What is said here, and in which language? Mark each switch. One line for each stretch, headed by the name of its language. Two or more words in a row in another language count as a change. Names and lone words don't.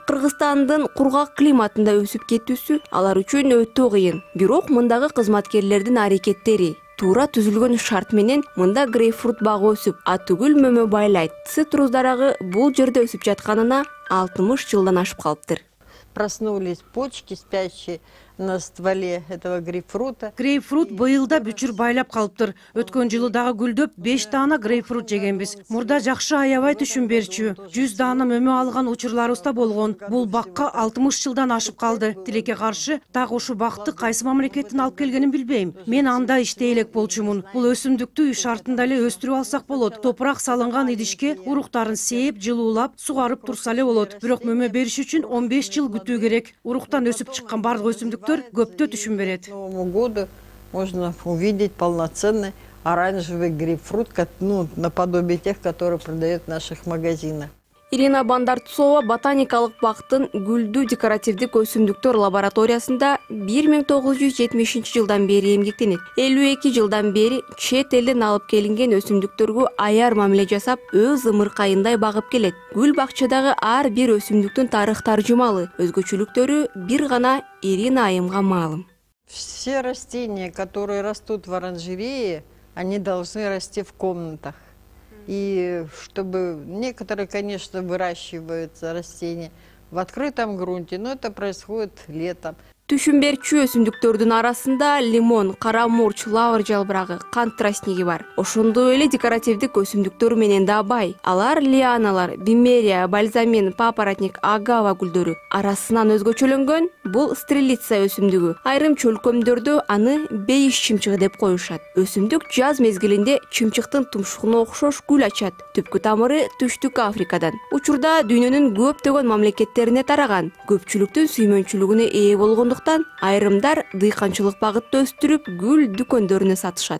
Kyrgyz: Кыргызстандын кургак климатында өсүп кетүүсү алар үчүн өтө кыйын. Бирок мындагы кызматкерлердин аракеттери, туура түзүлгөн шарт менен мында грейпфрут багы өсүп, атүгүл мөмө байлайт. Цитрус дарагы бул жерде өсүп жатканына 60 жылдан ашып калыптыр.
Russian: Проснулись почки, спящие на стволе этого грейпфрута.
Kyrgyz: Грейпфрут быйылда бүчүр байлап калыптыр. Өткөн жылы дагы гүлдөп 5 даана грейпфрут жегенбиз. Мурда жакшы аябай түшүм берчү. 100 даана мөмө алган учурларыбыз да болгон. Бул бакка 60 жылдан ашып калды. Тилекке каршы так ушу бакты кайсы мамлекеттин алып келгенин билбейм. Мен анда иштей элек болчумун. Бул өсүмдүктү үй шартында эле өстүрүп алсак болот. Топурак салынган идишке уруктарын сээп, жылуулап, сугарып турса эле болот. Бирок мөмө бериш үчүн 15 жыл күтүү керек. Уруктан өсүп чыккан бардык өсүмдүктөр көптө түшүм берет.
Russian: К Новому году можно увидеть полноценный оранжевый грейпфрут, наподобие тех, которые продают в наших магазинах.
Kyrgyz: Ирина Бандартусова ботаникалык бактын гүлдүү декоративдик өсүмдүктөр лабораториясында 1970 жылдан бери эмгектенет. 52 жылдан бери чет элден алып келинген өсүмдүктөргө аяр мамиле жасап, өз ымыркайындай багып келет. Гүл бакчадагы ар бир өсүмдүктүн тарых таржымалы, өзгөчөлүктөрү бир гана Ирина айымга маалым.
Russian: Все растения, которые растут в оранжерее, они должны расти в комнатах. И чтобы некоторые, конечно, выращиваются растения в открытом грунте, но это происходит летом.
Kyrgyz: Түшүм берчү өсүмдүктөрдүн арасында лимон, кара мурч, лавр жалбырагы, кант тростниги бар. Ошондой эле декоративдик өсүмдүктөр менен да бай. Алар лианалар, бимерия, бальзамин, папоротник, агава гүлдөрү. Арасынан өзгөчөлөнгөн бул стрелица өсүмдүгү. Айрым чөлкөмдөрдө аны бейиш чымчыгы деп коюшат. Өсүмдүк жаз мезгилинде чымчыктын тумшугуна окшош гүл ачат. Түпкү тамыры Түштүк Африкадан. Учурда дүйнөнүн көптөгөн мамлекеттерине тараган. Көпчүлүктүн сүймөнчүлүгүнө ээ болгондуктан айрымдар дыйканчылык багытта өстүрүп гүл дүкөндөрүнө сатышат.